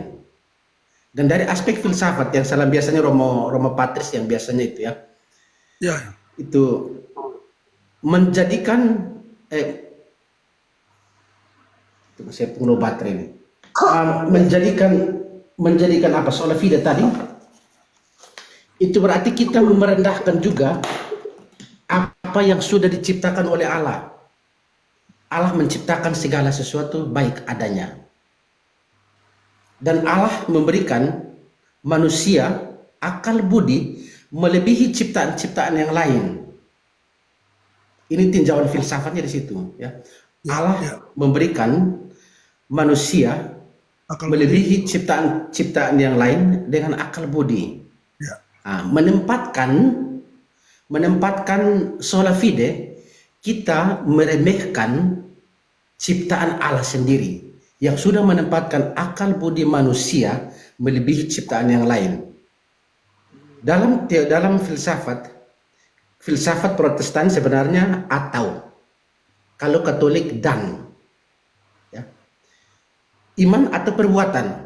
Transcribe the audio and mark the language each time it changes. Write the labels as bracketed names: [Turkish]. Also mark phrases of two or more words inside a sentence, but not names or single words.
[Indonesian] Dan dari aspek filsafat yang salah biasanya Romo Patris yang biasanya itu ya, Ya. itu menjadikan saya pengelola baterai ini, menjadikan apa [Latin] sola fide [Indonesian] tadi, itu berarti kita merendahkan juga apa yang sudah diciptakan oleh Allah. Allah menciptakan segala sesuatu baik adanya. Dan Allah memberikan manusia akal budi melebihi ciptaan-ciptaan yang lain. Ini tinjauan filsafatnya di situ. Ya. Allah memberikan manusia Akal melebihi ciptaan-ciptaan yang lain dengan akal budi. Ya. Nah, menempatkan [Latin] sola fide, [Indonesian] kita meremehkan ciptaan Allah sendiri yang sudah menempatkan akal budi manusia melebihi ciptaan yang lain. Dalam filsafat Protestan sebenarnya atau, kalau Katolik dan, ya, iman atau perbuatan.